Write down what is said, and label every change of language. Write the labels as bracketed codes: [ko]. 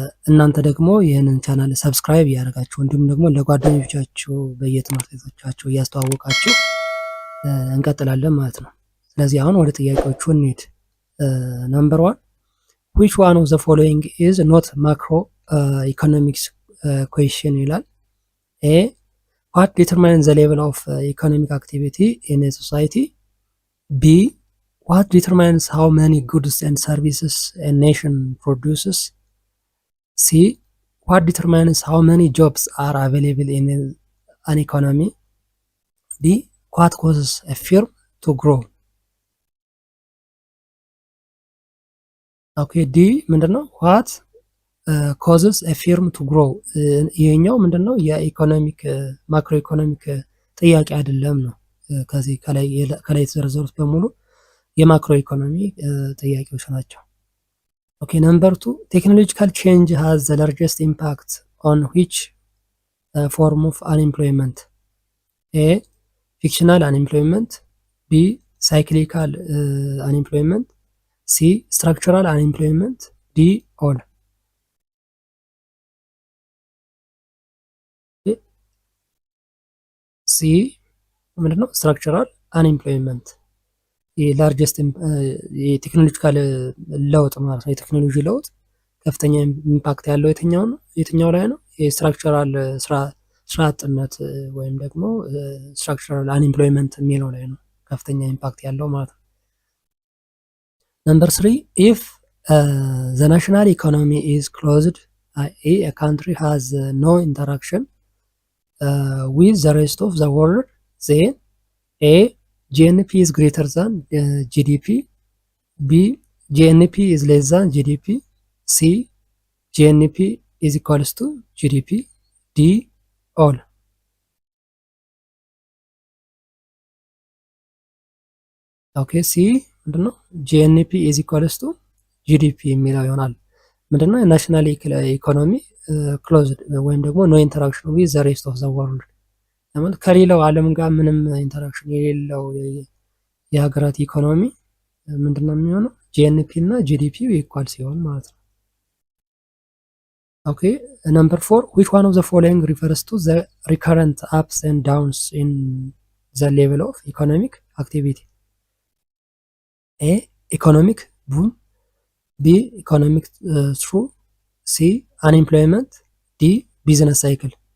[am] እናንተ ደግሞ ይህንን ቻናል ሰብስክራይብ እያደረጋችሁ እንዲሁም ደግሞ ለጓደኞቻችሁ በየትምህርት ቤቶቻችሁ እያስተዋወቃችሁ እንቀጥላለን ማለት ነው። ስለዚህ አሁን ወደ ጥያቄዎቹ እንሂድ። ነምበር 1 [en] which one of the following is not macro economics question [am] ይላል። [en] A what determines the level of economic activity in a society? B what determines how many goods and services a nation produces? C what determines how many jobs are available in an economy? D what causes a firm to grow? ኦኬ ዲ ምንድነው? what causes a firm to grow [am] ይሄኛው ምንድነው? የኢኮኖሚክ ማክሮ ኢኮኖሚክ ጥያቄ አይደለም ነው። ከዚህ ከላይ የተዘረዘሩት በሙሉ የማክሮ ኢኮኖሚ ጥያቄዎች ናቸው። ኦኬ ነምበር 2 [en] technological change has the largest impact on which form of unemployment? A fictional unemployment, B cyclical unemployment, C structural unemployment, D all. [am] C ምንድነው? structural unemployment የላርጀስት የቴክኖሎጂካል ለውጥ ማለት ነው። የቴክኖሎጂ ለውጥ ከፍተኛ ኢምፓክት ያለው የትኛው ላይ ነው? የስትራክቸራል ስራ አጥነት ወይም ደግሞ ስትራክቸራል አንኤምፕሎይመንት የሚለው ላይ ነው ከፍተኛ ኢምፓክት ያለው ማለት ነው። [en] ነምበር 3 if the national economy is closed, a country has no interaction with the rest of the world, then A GNP is greater than GDP, B GNP is less than GDP, C GNP is equals to GDP, D all. ኦኬ ሲ ምንድነው? GNP is equals to GDP [am] የሚለው ይሆናል። ምንድነው? ናሽናል ኢኮኖሚ ክሎዝድ ወይም ደግሞ ኖ ኢንተራክሽን ዊዝ ዘ ሬስት ኦፍ ዘ ወርልድ ማለት ከሌላው ዓለም ጋር ምንም ኢንተራክሽን የሌለው የሀገራት ኢኮኖሚ ምንድነው የሚሆነው? ጂኤንፒ እና ጂዲፒ ኢኳል ሲሆን ማለት ነው። [en] ኦኬ ነምበር 4 which one of the following refers to the recurrent ups and downs in the level of economic activity? A economic boom, B economic through, C unemployment, D business cycle.